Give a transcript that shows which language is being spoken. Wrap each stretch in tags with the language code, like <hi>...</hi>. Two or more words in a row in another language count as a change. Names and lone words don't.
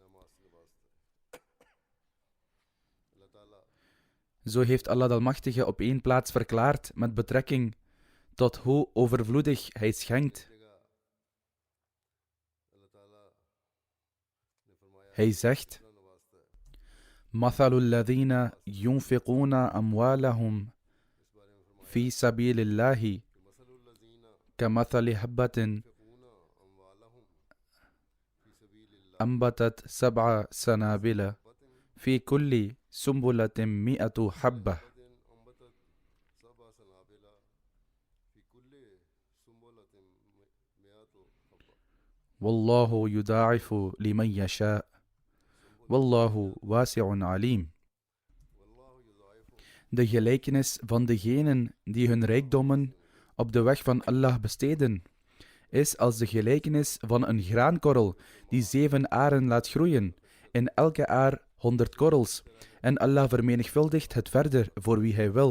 <nl>Zo heeft Allah de Almachtige op één plaats verklaard met betrekking tot hoe overvloedig Hij schenkt. Hij zegt:</nl> <ar>مَثَلُ الَّذِينَ يُنْفِقُونَ أَمْوَالَهُمْ فِي سَبِيلِ اللَّهِ كَمَثَلِ حَبَّةٍ أنبتت 7 سنابل في كل سنبلة 100 حبة والله يضاعف لمن يشاء والله واسع عليم.</ar> <nl>De gelijkenis van degenen die hun rijkdommen op de weg van Allah besteden is als de gelijkenis van een graankorrel die 7 aren laat groeien, in elke aar 100 korrels, en Allah vermenigvuldigt het verder voor wie Hij wil.</nl>